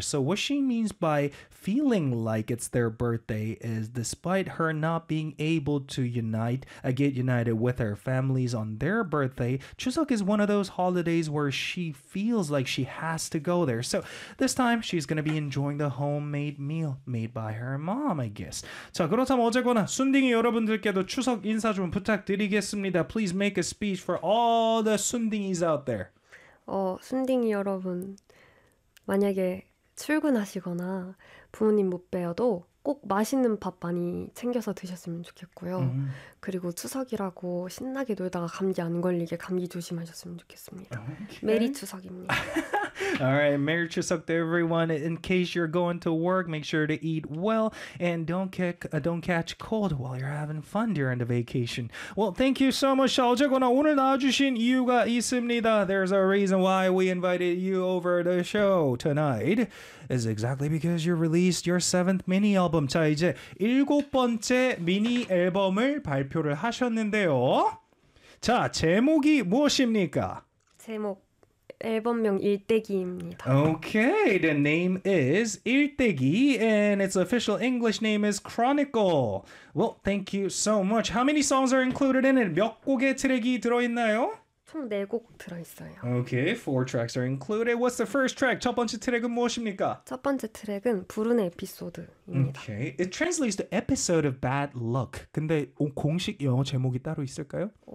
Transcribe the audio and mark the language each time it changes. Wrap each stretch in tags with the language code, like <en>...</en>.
<en>So what she means by feeling like it's their birthday is despite her not being able to get united with her families on their birthday, 추석 is one of those holidays where she feels like she has to go there. So this time she's going to be enjoying the homemade meal made by her mom. Yes.</en> <ko>자, 그렇다면 어쨌거나 순딩이 여러분들께도 추석 인사 좀 부탁드리겠습니다.</ko> <en>Please make a speech for all the 순딩이s out there.</en> <ko>순딩이 여러분, 만약에 출근하시거나 부모님 못 뵈어도 꼭 맛있는 밥 많이 챙겨서 드셨으면 좋겠고요. 그리고 추석이라고 신나게 놀다가 감기 안 걸리게 감기 조심하셨으면 좋겠습니다. Okay. 메리 추석입니다.</ko> <en>All right, Merry Chuseok to everyone. In case you're going to work, make sure to eat well and don't catch cold while you're having fun during the vacation. Well, thank you so much,</en> <ko>어쨌거나 오늘 나와주신 이유가 있습니다.</ko> <en>There's a reason why we invited you over the show tonight. It's exactly because you released your 7th mini album.</en> <ko>자, 이제 7번째 미니 앨범을 발표를 하셨는데요. 자, 제목이 무엇입니까? 제목. 앨범명 일대기입니다.</ko> <en>Okay, the name is 일대기, and its official English name is Chronicle. Well, thank you so much. How many songs are included in it?</en> <ko>몇 곡의 트랙이 들어있나요? 총 네 곡 들어있어요.</ko> <en>Okay, 4 tracks are included. What's the first track?</en> <ko>첫 번째 트랙은 무엇입니까? 첫 번째 트랙은 불운 에피소드입니다.</ko> <en>Okay, it translates to episode of bad luck.</en> <ko>근데 공식 영어 제목이 따로 있을까요?</ko>